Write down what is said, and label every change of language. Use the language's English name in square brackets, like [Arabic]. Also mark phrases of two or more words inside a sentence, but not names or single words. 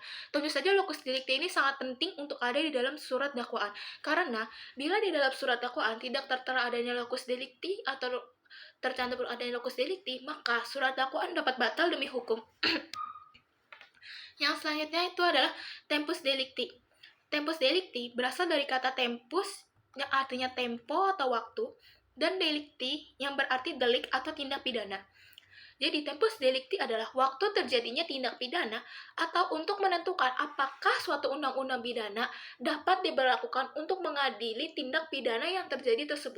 [Indonesian] Tentu saja [Latin] locus delicti [Indonesian] ini sangat penting untuk ada di dalam surat dakwaan. Karena bila di dalam surat dakwaan tidak tertera adanya [Latin] locus delicti [Indonesian] atau tercantum adanya [Latin] locus delicti, [Indonesian] maka surat dakwaan dapat batal demi hukum. Yang selanjutnya itu adalah [Latin] tempus delicti. Tempus delicti [Indonesian] berasal dari kata tempus yang artinya tempo atau waktu, dan delicti yang berarti delik atau tindak pidana. Jadi [Latin] tempus delicti [Indonesian] adalah waktu terjadinya tindak pidana atau untuk menentukan apakah suatu undang-undang pidana dapat diberlakukan untuk mengadili tindak pidana yang terjadi tersebut.